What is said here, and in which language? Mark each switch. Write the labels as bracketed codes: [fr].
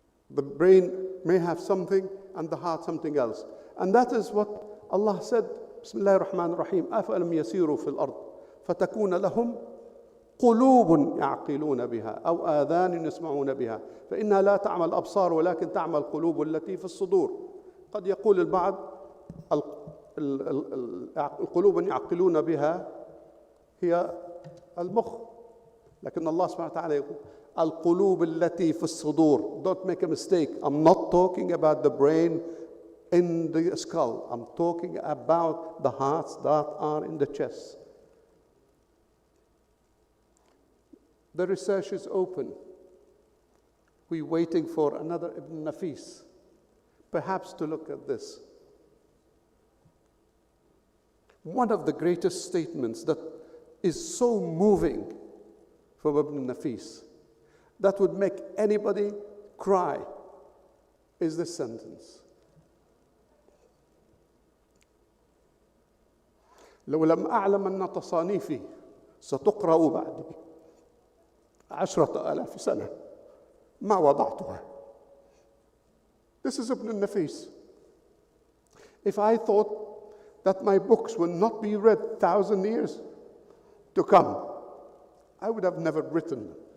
[en] The brain may have something and the heart something else. And that is what Allah said, [ar] Bismillahir Rahmanir Rahim, أَفَأَلَمْ يَسِيرُوا فِي الْأَرْضِ فَتَكُونَ لَهُمْ قلوب يعقلون بها أو آذان يسمعون بها فإنها لا تعمى الأبصار ولكن تعمى القلوب التي في الصدور. قد يقول البعض القلوب يعقلون بها هي المخ، لكن الله سبحانه وتعالى يقول القلوب التي في الصدور. [en] Don't make a mistake. I'm not talking about the brain in the skull. I'm talking about the hearts that are in the chest. The research is open. We're waiting for another Ibn Nafis, perhaps to look at this. One of the greatest statements that is so moving from Ibn Nafis, that would make anybody cry, is this sentence. [ar] لو لم أعلم أن تصانيفي ستقرأ بعدي 10,000 سنة ما وضعتها. [en] This is Ibn Nafis. If I thought that my books would not be read 1,000 years to come, I would have never written them.